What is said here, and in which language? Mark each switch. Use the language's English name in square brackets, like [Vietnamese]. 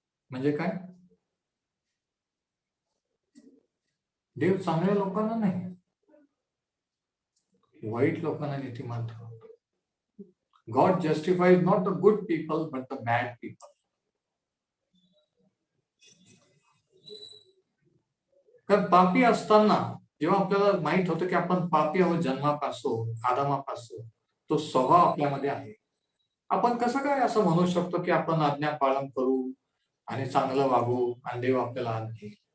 [Marathi] म्हणजे काय? देव चांगल्या लोकांना नाही, वाईट लोकांना नीतिमान ठरवतो. [English] God justifies not the good people but the bad people. [Marathi] कारण पापी असताना जेव्हा आपल्याला माहित होतं की आपण पापी आहोत जन्मापासून, आदामापासून, तो स्वभाव आपल्यामध्ये आहे, आपण कसं काय असं म्हणू शकतो की आपण आज्ञा पालन करू आणि चांगलं वागू आणि देव आपल्याला आणतील?